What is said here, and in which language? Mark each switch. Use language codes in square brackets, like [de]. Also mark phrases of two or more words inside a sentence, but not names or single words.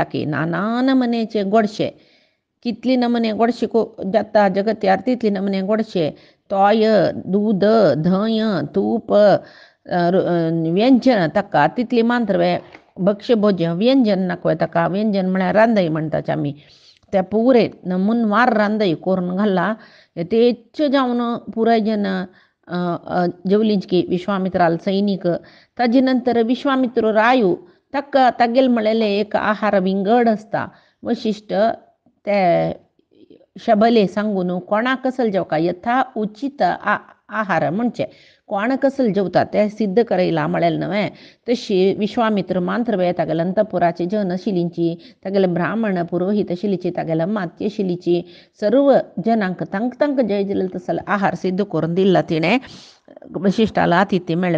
[kok] की नाना नमुन्याचे गोडशे कितली नमुने गोडशे जाता जगत्यार तितली नमुने गोडशे तोय दूद धंय तूप व्यंजन ताका तितली मात्र भक्ष्य भोज्य व्यंजन नाका ताका व्यंजन म्हळ्यार रांदय म्हणटाचे आमी त्या पुरे नमुनवार रांदय करून घाला यथेच्छ जावन पुराय जन जेवलींच की विश्वामित्राल सैनीक। ताजे नंतर विश्वामित्र रायू ताका तागेल म्हळेले एक आहार विंगड आसता वशिश्ट ते शबले सांगून कोणाक कसल जेवका यथा उचित आहार म्हणचे कोण कसल जेवता ते सिद्ध करयला म्हळेलें न्हय। तशी विश्वामित्र मात्र तागेले अंतपुराचे जन आशिल्लींची तागेले ब्राह्मण पुरोहीत आशिल्लीची तागेले माती आशिल्लीची सर्व जनांक तांकां जय दिलें तसले आहार सिद्ध करून दिला तिणें वशिश्ठाला आतिथ्य मेळ्ळें।